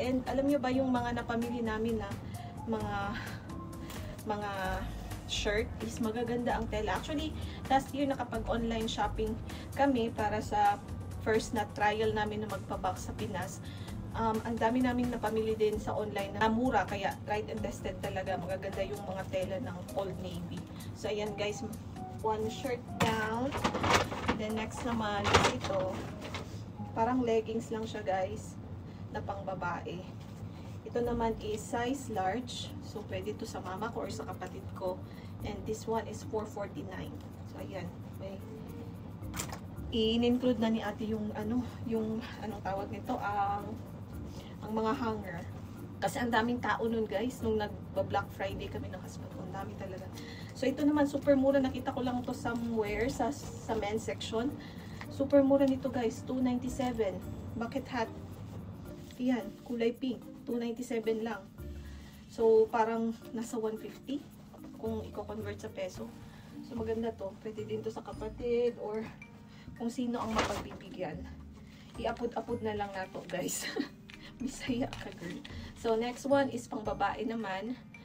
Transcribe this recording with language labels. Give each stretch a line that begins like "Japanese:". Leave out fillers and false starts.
Filipino: And alam nyo ba yung mga napamili namin na mga shirt is magaganda ang tela. Actually, last year nakapag-online shopping kami para sa first na trial namin na magpa-box sa Pinas. Ang dami naming napamili din sa online na mura, kaya
English: tried and tested
Filipino: talaga. Magaganda yung mga tela ng Old Navy. So ayan guys,
English: one shirt down.
Filipino: Then next naman is ito. Parang leggings lang siya guys, na pang babae. Ito naman is size large. So pwede to sa mama ko or sa kapatid ko.
English: And this one is $4.49.
Filipino: So ayan, may in-include na ni ate yung anong tawag nito, ang mga hanger. Kasi ang daming tao nun guys, nung nag-Black Friday kami ng husband ko. Ang dami talaga. So ito naman, super mura. Nakita ko lang to somewhere sa men's section. Super mura nito guys, $2.97. Bucket hat. Ayan, kulay pink. $2.97 lang. So parang nasa $150 kung i-convert sa peso. So maganda to. Pwede din to sa kapatid or kung sino ang mapagbibigyan. I-upload na lang na to guys. Bisaya ka girl. So next one is pang babae naman.